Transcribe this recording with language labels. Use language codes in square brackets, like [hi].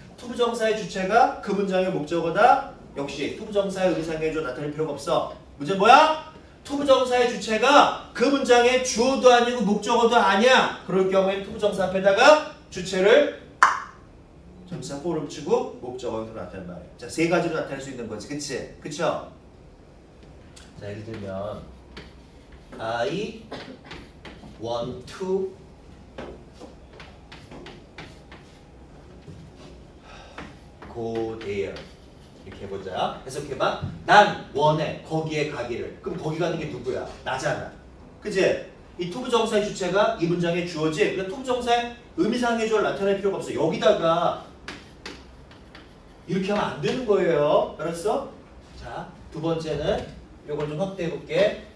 [ko] 투부정사의 주체가 그 문장의 목적어다. 역시 투부정사의 의미상의 주어 나타낼 필요가 없어. 문제는 뭐야? 투부정사의 주체가 그 문장의 주어도 아니고 목적어도 아니야. 그럴 경우엔 투부정사 앞에다가 주체를 전치사 for를 붙이고 목적어로 나타낸단 말이야. 자, 세 가지로 나타낼 수 있는 거지. 그치? 그쵸? 자, 예를 들면 [en] I want to go there. [ko] 이렇게 해보자. 해석해봐. 난 원해. 거기에 가기를. 그럼 거기 가는 게 누구야? 나잖아. 그치? 이 투부정사의 주체가 이 문장의 주어지. 그러니까 투부정사의 의미상의 주어를 나타낼 필요가 없어. 여기다가 이렇게 하면 안 되는 거예요. 알았어? 자, 두 번째는 이걸 좀 확대해볼게.